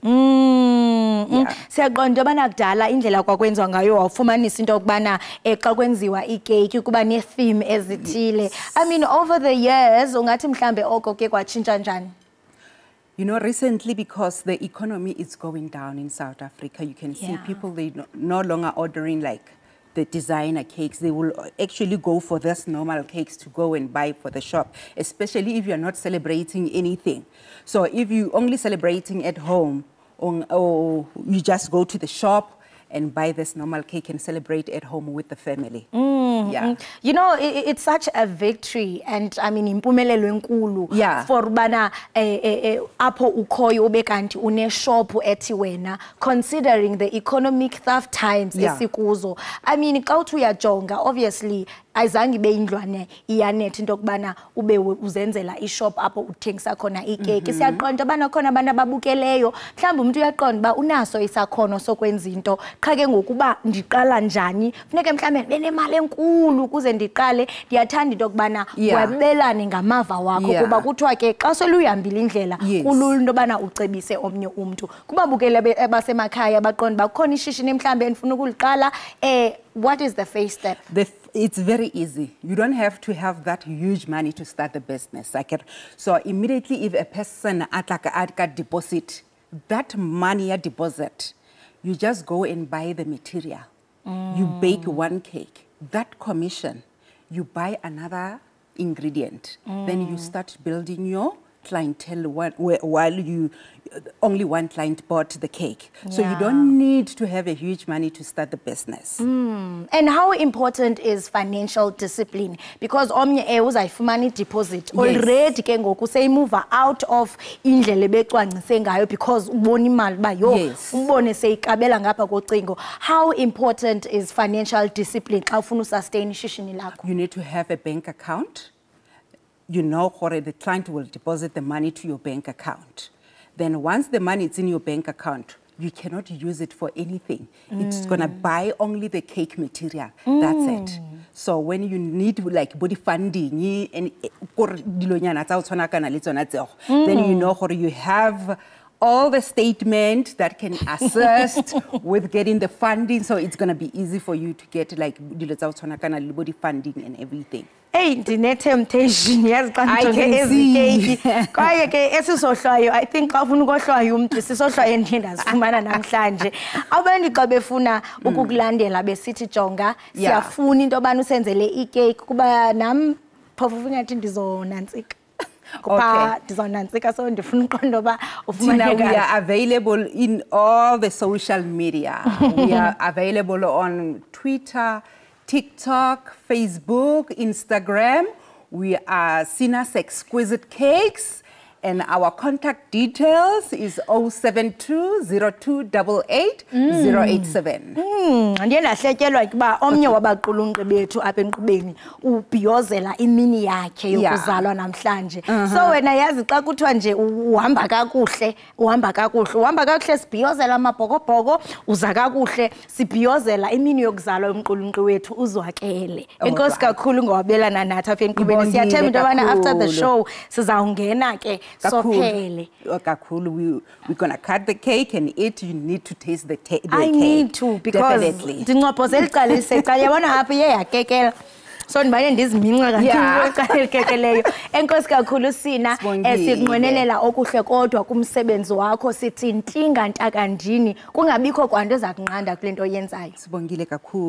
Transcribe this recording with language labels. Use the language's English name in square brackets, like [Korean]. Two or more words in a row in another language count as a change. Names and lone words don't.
[Xhosa] Siyaqonda yobana kudala indlela kwakwenziwa ngayo wawufumanisa into yokubana xa kwenziwa ikeyiki kuba ne-theme ezithile. [English] I mean, over the years, [Xhosa] ungathi mhlambe oko ke kwatshintsha njani? [English] You know, recently, because the economy is going down in South Africa, you can see people, they no longer ordering like the designer cakes. They will actually go for this normal cakes to go and buy for the shop, especially if you're not celebrating anything. So if you're only celebrating at home, or you just go to the shop and buy this normal cake and celebrate at home with the family. You know, it's such a victory, and I mean, [Xhosa] impumelelo enkulu for bana apho ukhoyo ube kanti une shop ethi wena, [English] considering the economic tough times esikuzo. I mean, [Xhosa] xa uthi uyajonga, obviously ayizange ibe indlwane iyanethi into yokubana ube uzenzela ishop apho uthengisa khona ikeke. Siyaqonda bana khona abantu ababukeleyo, mhlawumbe umuntu uyaqonda uba unaso isakhono sokwenza into, qha ke ngokuba ndiqala njani, funeke mhlawumbe benemali enkulu ukuze ndiqale. Ndiyathanda into yokubana wabelane ngamava wakho kuba kuthiwa ke xa seluyihambile indlela kulula into yobana ucebise omnye umntu. Kubabukele basemakhaya baqonda uba kukhona ishishini mhlawumbe endifuna ukuliqala, [English] what is the first step? It's very easy. You don't have to have that huge money to start the business. So immediately if a person at deposit, that money at deposit, you just go and buy the material. You bake one cake. That commission, you buy another ingredient. Then you start building your clientele while you only one client bought the cake. So you don't need to have a huge money to start the business. And how important is financial discipline? [Xhosa] Because omnye uzayifumana [English] deposit already [Xhosa] ke ngoku [English] say move out of [Xhosa] indlela ebecwangcise ngayo because ubona imali ba umbone seyikabela ngapha kocingo. [English] How important is financial discipline [Xhosa] xa ufuna usustain ishishini lakho? [English] You need to have a bank account. You know, the client will deposit the money to your bank account. Then once the money is in your bank account, you cannot use it for anything. It's going to buy only the cake material. That's it. So when you need like body funding, then you know you have all the statement that can assist with getting the funding. So it's going to be easy for you to get like body funding and everything. [Xhosa] Hey, ndine-temptation yaziqanjonge ezikeyiki kwaye ke esisohlwayo [English] I think [Xhosa] xa ufuna ukohlwayo umntu sisohlwayo endiye ndazifumana namhlanje. Abantu xa befuna ukukulandela besithi jonga siyafuna into yobana usenzele ikeyiki kuba nam phofu funyathi ndizonantsika. So ndifuna uqonda uba ufumaneka. [English] We are available in all the social media. We are available on Twitter, TikTok, Facebook, Instagram. We are Sinus Exquisite Cakes, and our contact details is 072-0288-087. [Xhosa] Ndiye ndahletyelwa kuba omnye wabaqulunqi bethu apha enkqubeni ubhiyozela imini yakhe yokuzalwa namhlanje. So wena yazi xa kuthiwa nje uhamba kakuhle sibhiyozela amabhokobhoko, uza kakuhle sibhiyozela imini yokuzalwa yomqulunqi wethu uzwakele. Enkosi kakhulu ngowabelana nathi apha enkqubeni. Siyathemba into yobana [English] after the show [Xhosa] sizawungena ke sophele. [English] We're gonna cut the cake and eat. You need to taste the cake. I need to, [Xhosa] because ndinqophozela icala lisecala yabona apha iye yakekela. So ndibane ndiziminqa kakhulu icala elikekeleyo. Enkosi kakhulu Sina, sikunqwenelela okuhle kodwa kumsebenzi wakho, sithi ntinga ntakandini kungabikho kwanto eza kunqanda kule nto oyenzayo.